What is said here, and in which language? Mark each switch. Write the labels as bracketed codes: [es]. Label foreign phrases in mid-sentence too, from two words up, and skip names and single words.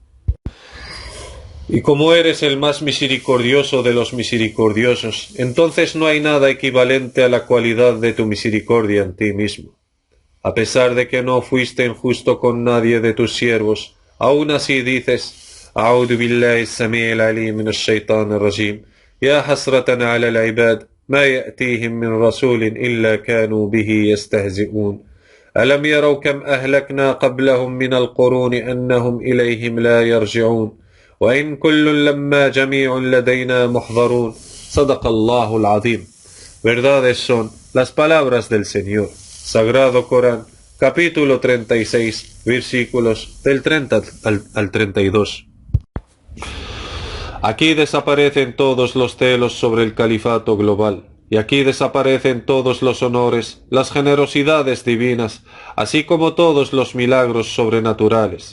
[es] Y como eres el más misericordioso de los misericordiosos, entonces no hay nada equivalente a la cualidad de tu misericordia en ti mismo. A pesar de que no fuiste injusto con nadie de tus siervos, aún así dices: [ar] أعوذ بالله السميع العليم من الشيطان الرجيم يا حسرة على العباد ما يأتيهم من رسول إلا كانوا به يستهزئون ألم يروا كم أهلكنا قبلهم من القرون أنهم إليهم لا يرجعون وإن كل لما جميع لدينا محضرون صدق الله العظيم. [es] Verdades son las palabras del Señor. Sagrado Corán, capítulo 36, versículos del 30 al 32. Aquí desaparecen todos los celos sobre el califato global, y aquí desaparecen todos los honores, las generosidades divinas, así como todos los milagros sobrenaturales.